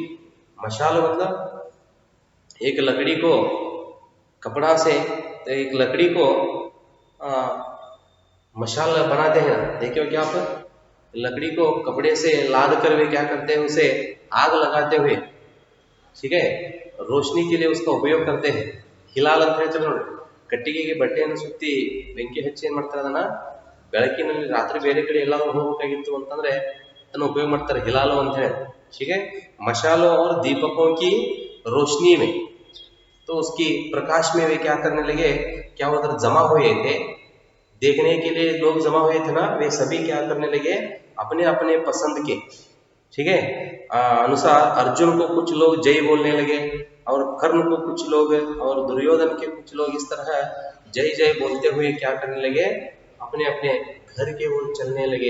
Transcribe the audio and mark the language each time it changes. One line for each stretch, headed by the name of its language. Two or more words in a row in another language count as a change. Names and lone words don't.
Hindi: मशाल मतलब एक लकड़ी को कपड़ा से, तो एक लकड़ी को मशाल बनाते हैं ना, देखिए क्या आप, लकड़ी को कपड़े से लाद कर वे क्या करते हैं, उसे आग लगाते हुए, ठीक है, रोशनी के लिए उसका उपयोग करते हैं.
Kannada: ಹಿಲಾಲ್ ಅಂತ ಹೇಳ್ತಾರೆ ನೋಡಿ, ಕಟ್ಟಿಗೆಗೆ ಬಟ್ಟೆಯನ್ನು ಸುತ್ತಿ ಬೆಂಕಿ ಹಚ್ಚಿ ಏನ್ ಮಾಡ್ತಾರೆ, ಅದನ್ನ ಬೆಳಕಿನಲ್ಲಿ ರಾತ್ರಿ ಬೇರೆ ಕಡೆ ಎಲ್ಲಾದ್ರೂ ಹೋಗಬೇಕಾಗಿತ್ತು ಅಂತಂದ್ರೆ ಅದನ್ನ ಉಪಯೋಗ ಮಾಡ್ತಾರೆ, ಹಿಲಾಲು ಅಂತ ಹೇಳಿ,
Hindi: ठीक है. मशालों और दीपकों की रोशनी में, तो उसकी प्रकाश में वे क्या करने लगे, क्या उधर जमा हुए थे, देखने के लिए लोग जमा हुए थे ना, वे सभी क्या करने लगे, अपने अपने पसंद के, ठीक है, अनुसार अर्जुन को कुछ लोग जय बोलने लगे, और कर्ण को कुछ लोग, और दुर्योधन के कुछ लोग इस तरह जय जय बोलते हुए क्या करने लगे, अपने अपने घर के ओर चलने लगे.